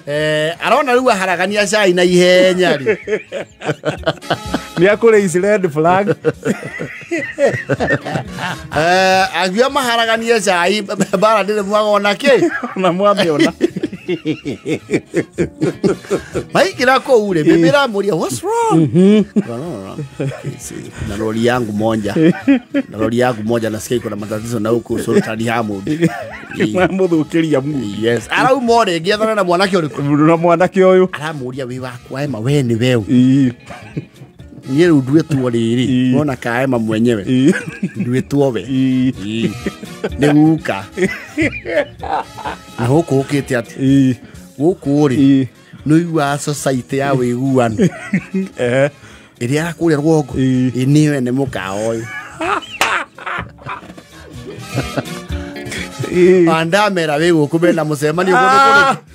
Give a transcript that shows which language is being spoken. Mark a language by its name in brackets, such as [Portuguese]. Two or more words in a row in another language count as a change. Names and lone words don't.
[Kikuyu] arona rĩu aharagania cai na ihenya rĩ nĩ akũrĩ [English] red flag [Kikuyu] agia maharaganie cai bara ndĩrĩ mwagona kĩ na mwamĩona maikĩra kũu rĩ bĩbĩra mũria [English] what's wrong [Swahili] na lori yangu moja nasikia iko na matatizo na huko sultani Hamud [Kikuyu] mũthũkĩria mu yes arau more ngĩethana na mwanake ũyũ aramuria wĩ wakwa ema we nĩ wewe niĩ rĩu nduĩtwo rĩrĩ wona kaema mwenyewe nduĩtwo we nĩ guka na huku ukite ati guku ri nĩ igua society ya wĩiguano ĩrĩa yakũrĩa rwongo nĩyo nĩ mũkawa ũyũ andamera wĩ gũkũ mena mũcemanio kũndũ